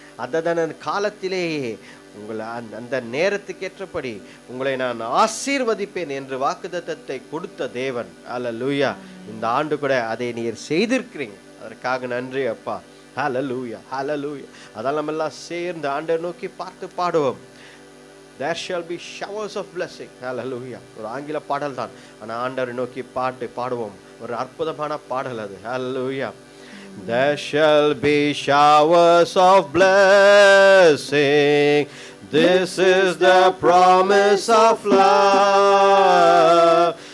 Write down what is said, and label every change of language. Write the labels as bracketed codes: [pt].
[ta] அதன் காலத்திலேயே உங்களை அந்த நேரத்துக்கு ஏற்றபடி உங்களை நான் ஆசீர்வதிப்பேன் என்று வாக்குத்தத்தத்தை கொடுத்த தேவன். ஹல்லேலூயா. இந்த ஆண்டு கூட அதை நீர் செய்திருக்கிறீங்க, அதற்காக நன்றி அப்பா. ஹல்லேலூயா ஹல்லேலூயா. அதெல்லாம் நம்ம எல்லாம் சேர்ந்து ஆண்டவரை நோக்கி பார்த்து பாடுவோம். [en] There shall be showers of blessing. Hallelujah. [ta] ஒரு ஆங்கில பாடல் தான், ஆனால் ஆண்டவரை நோக்கி பாடுவோம். ஒரு அற்புதமான பாடல் அது. Hallelujah. [en] There shall be showers of blessing. This is the promise of love.